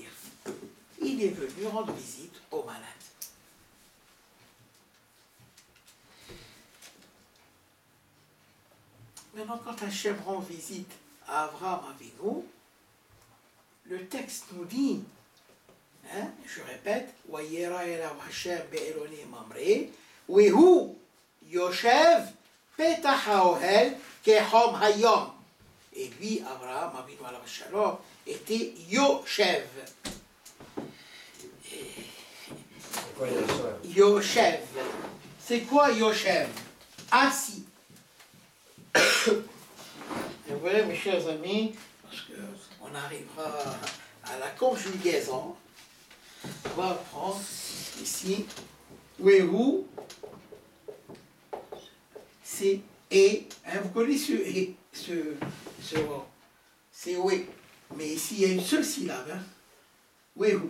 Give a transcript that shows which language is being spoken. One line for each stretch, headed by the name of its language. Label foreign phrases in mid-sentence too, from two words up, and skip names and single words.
French: Il est venu rendre visite aux malades. Maintenant, quand Hachem rend visite à Abraham Avinu, le texte nous dit, je répète,
Hebrew: וירא אליו השם באלני ממרא והוא ישב פתח האהל כחם היום.
French: Et lui, Abraham Avinu
Hebrew: עליו שלום,
French: était Yoshev. C'est quoi Yoshev? Yoshev. C'est quoi Yoshev? Assis. Et vous voyez, mes chers amis, parce qu'on arrivera à la conjugaison, on va prendre ici, Wehu, c'est et, vous connaissez c'est we, mais ici il y a une seule syllabe, Wehu.